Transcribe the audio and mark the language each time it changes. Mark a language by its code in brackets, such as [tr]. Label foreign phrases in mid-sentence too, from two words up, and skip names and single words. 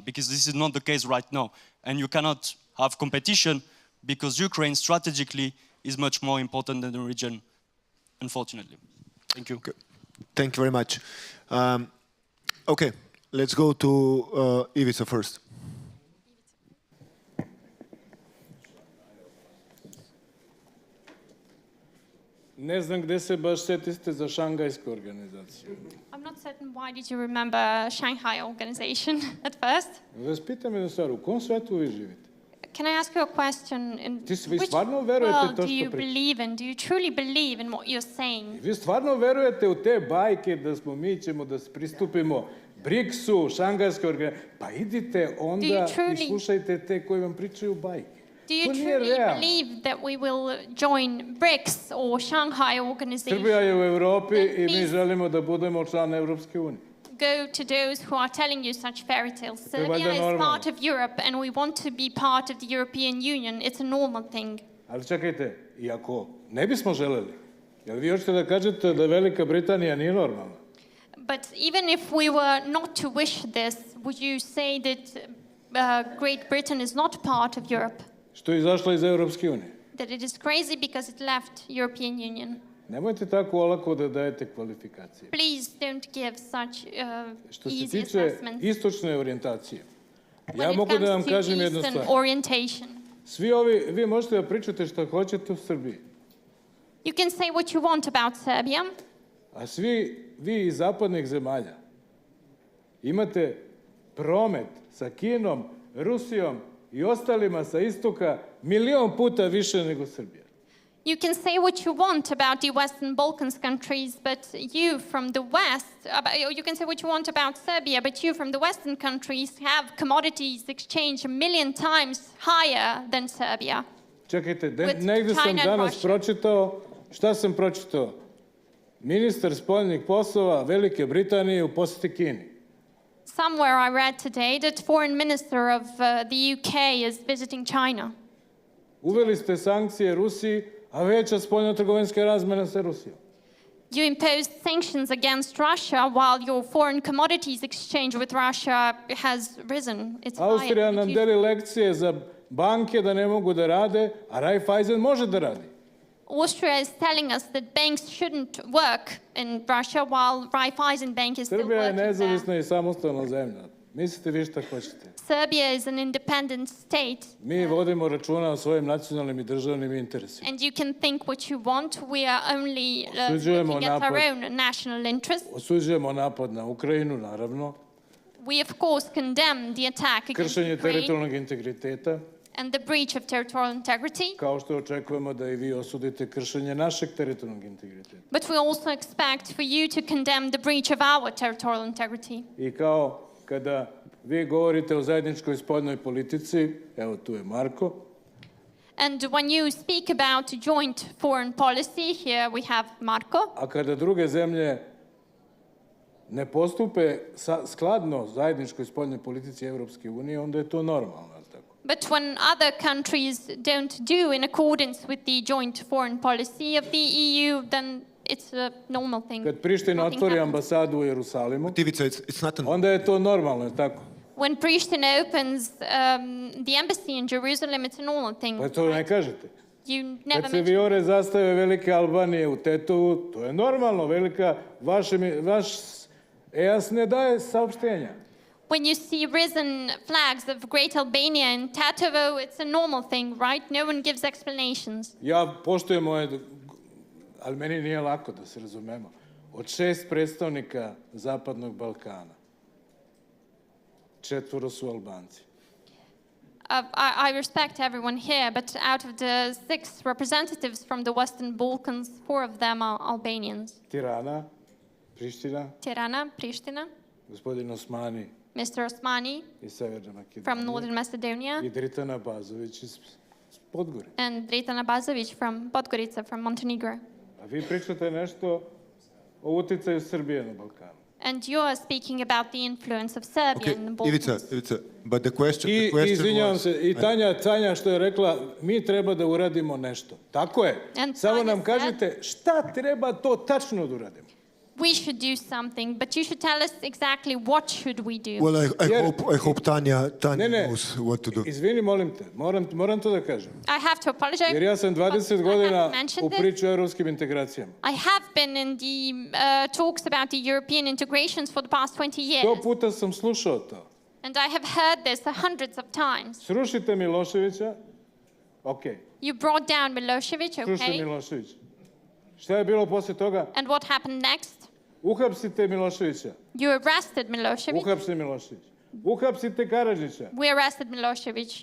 [en] Because this is not the case right now. And you cannot have competition because Ukraine strategically is much more important than the region, unfortunately. Thank you. Okay. Thank you very much. Okay, let's go to Ivica first. [sr] Ne znam gde se baš setiste za Šangajsku organizaciju. [en] I'm not certain why did you remember Shanghai organization at first. [sr] Vas pitam jednu stvar, u kom svetu vi živite? [en] Can I ask you a question? In [sr] Vi [en] which [sr] stvarno verujete [en] world [sr] to [en] do [sr] što [en] you [sr] pričate? [en] believe in? Do you truly believe in what you're saying? [sr] Vi stvarno verujete u te bajke da mi ćemo da pristupimo BRICS-u, Šangajskoj organizaciji? Pa idite onda i slušajte te koji vam pričaju bajke. [en] Do you truly believe that we will join BRICS or Shanghai organization? [sr] Srbija je u Evropi i mi želimo da budemo član Evropske unije. [en] Go to those who are telling you such fairy tales. [sr] To je valjda [en] Serbia is [sr] normalno. [en] part of Europe and we want to be part of the European Union. It's a normal thing. [sr] Ali čekajte, i ako ne bismo želeli, jel vi hoćete da kažete da Velika Britanija nije normalna? [en] But even if we were not to wish this, would you say that Great Britain is not part of Europe? [sr] Što je izašla iz Evropske unije? [en] That it is crazy because it left European Union? [sr] Nemojte tako olako da dajete kvalifikacije. [en] Please don't give such [sr] Što se [en] easy [sr] tiče [en] assessments. [sr] istočne orijentacije, [en] When [sr] ja [en] it [sr] mogu da vam [en] comes to [sr] kažem jednu [en] Eastern [sr] stvar. [en] orientation. [sr] Svi vi možete da pričate što hoćete u Srbiji, [en] You can say what you want about Serbia, [sr] a vi iz zapadnih zemalja imate promet sa Kinom, Rusijom i ostalima sa istoka 1.000.000 puta više nego Srbija. [en] you can say what you want about the Western Balkans countries, but you from the West, you can say what you want about Serbia, but you from the Western countries have commodities exchange 1,000,000 times higher than Serbia. [sr] Čekajte, [en] With [sr] negde sam [en] China and [sr] danas [en] Russia. [sr] pročitao, šta sam pročitao? Ministar spoljnih poslova Velike Britanije u poseti Kini. [en] Somewhere I read today that foreign minister of the UK is visiting China. [sr] Uveli ste sankcije Rusiji, a veća spoljno-trgovinska razmena sa Rusijom. [en] You imposed sanctions against Russia while your foreign commodities exchange with Russia has risen. It's [sr] Austrija [en] higher. [sr] nam deli lekcije za banke da ne mogu da rade, a Raiffeisen može da radi. [en] Austria is telling us that banks shouldn't work in Russia while Raiffeisen Bank is still [sr] Srbija je [en] working there. [sr] nezavisna i samostalna zemlja. Mislite vi šta hoćete. [en] Serbia is an independent state, [sr] Mi vodimo računa o svojim nacionalnim i državnim interesima. [en] and you can think what you want. We are only [sr] Osuđujemo [en] looking at our [sr] napad. [en] own national interests. [sr] Osuđujemo napad na Ukrajinu, naravno. [en] We of course condemn the attack against [sr] Kršenje [en] Ukraine [sr] teritorijalnog integriteta, [en] and the breach of territorial integrity. [sr] kao što očekujemo da i vi osudite kršenje našeg teritorijalnog integriteta. [en] But we also expect for you to condemn the breach of our territorial integrity. [sr] I kao kada vi govorite o zajedničkoj spoljnoj politici, evo tu je Marko, [en] And when you speak about joint foreign policy, here we have Marko. [sr] a kada druge zemlje ne postupe skladno zajedničkoj spoljnoj politici Evropske unije, onda je to normalno. Tako? [en] But when other countries don't do in accordance with the joint foreign policy of the EU, then it's a normal thing. [sr] Kad Priština [en] Nothing [sr] otvori [en] happens. [sr] ambasadu u Jerusalimu, [en] It's not [sr] onda je to normalno, je tako? [en] When Pristina opens the embassy in Jerusalem, it's a normal thing. [sr] Pa to ne kažete. [en] You [sr] Kad [en] never [sr] se [en] mention. [sr] vijore zastave velike Albanije u Tetovu, to je normalno, vaš EAS ne daje saopštenja. [en] When you see risen flags of Great Albania in Tetovo, it's a normal thing, right? No one gives explanations. [sr] Ja poštujem ali meni nije lako da se razumemo. Od 6 predstavnika Zapadnog Balkana, 4 su Albanci. [en] I respect everyone here, but out of the 6 representatives from the Western Balkans, 4 of them are Albanians. [sr] Tirana, Priština, [en] Tirana, Pristina, [sr] gospodin Osmani [en] Mr. Osmani [sr] iz Severne Makedonije [en] from Northern Macedonia, [sr] i Dritana Bazović iz Podgorice. [en] and Dritana Bazović from Podgorica, from Montenegro. [sr] A vi pričate nešto o uticaju Srbije na Balkanu. [en] And you are speaking about the influence of Serbia in the Balkans. Ivica, but the question [sr] Izvinjavam [en] was... [sr] se, i Tanja što je rekla, mi treba da uradimo nešto. Tako je. [en] And [sr] Samo [en] Tanja [sr] nam kažite šta treba to tačno da uradimo. [en] We should do something, but you should tell us exactly what should we do. Well, I hope Tanja knows what to do. [sr] Izvini, molim te, moram to da kažem. [en] I have to apologize. [sr] Jer ja sam 20 godina [en] mentioned [sr] u [en] this. [sr] priču o evropskim integracijama. [en] I have been in the talks about the European integrations for the past 20 years. [sr] 100 puta sam slušao to. [en] And I have heard this hundreds of times. [sr] Srušite Miloševića, okej. [en] You brought down Milosevic, [sr] Srušite [en] okay? [sr] Milošević. Šta je bilo posle toga? [en] And what happened next? [sr] Uhapsite Miloševića. [en] You arrested Milosevic. [sr] Uhapsite Milošević. Uhapsite Karadžića. [en] We arrested Milosevic.